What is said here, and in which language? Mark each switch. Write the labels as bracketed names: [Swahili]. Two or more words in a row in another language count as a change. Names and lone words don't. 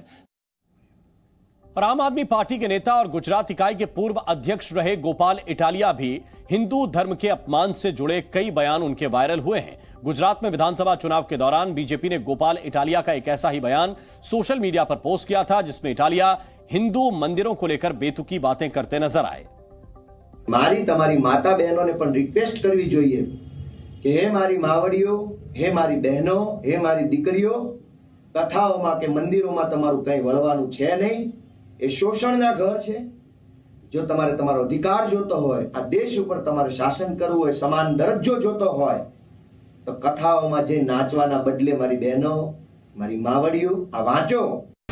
[Hindi] और आम आदमी पार्टी के नेता और गुजरात इकाई के पूर्व अध्यक्ष रहे गोपाल इटालिया भी हिंदू धर्म के अपमान से जुड़े कई बयान उनके वायरल हुए हैं। गुजरात में विधानसभा चुनाव के दौरान बीजेपी ने गोपाल इटालिया का एक ऐसा ही बयान सोशल मीडिया पर पोस्ट किया था, जिसमें इटालिया हिंदू मंदिरों को लेकर बेतुकी बातें करते नजर आए। [Gujarati] મારી તમારી માતા બહેનો ને પણ રિક્વેસ્ટ કરવી જોઈએ કે હે મારી માવડીઓ, હે મારી બહેનો, હે મારી દીકરીઓ, કથાઓમાં કે મંદિરોમાં તમારું કંઈ વળવાનું છે નહીં। એ શોષણના ઘર છે। જો તમારે તમારો અધિકાર જોતો હોય, આ દેશ ઉપર તમારે શાસન કરવું હોય, સમાન દરજ્જો જોતો હોય, તો કથાઓમાં જે નાચવાના બદલે મારી બહેનો, મારી માવડીઓ આ વાંચો।